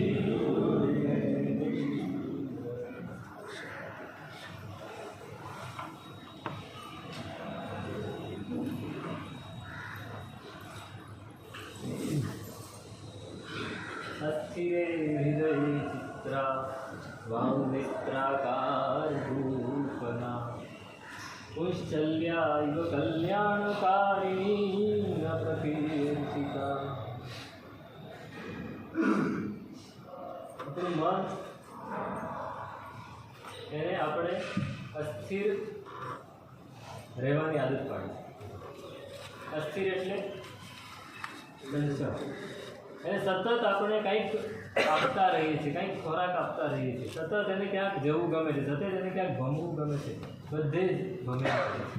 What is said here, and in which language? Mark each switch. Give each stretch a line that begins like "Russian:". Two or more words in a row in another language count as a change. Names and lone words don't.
Sanskrit: अस्थिरे हृदये चित्रा वाङ्नेत्राकाररूपना पुंश्चल्या इव कल्याणकारिणी न प्रकीर्तिता
Gujarati: આપણું મન એને આપણે અસ્થિર રહેવાની આદત પાડી. અસ્થિર એટલે એને સતત આપણે કંઈક આપતા રહીએ છીએ, કંઈક ખોરાક આપતા રહીએ છીએ, સતત એને ક્યાંક જવું ગમે છે, સતત એને ક્યાંક ભમવું ગમે છે, બધે જ ભમ્યા કરે છે.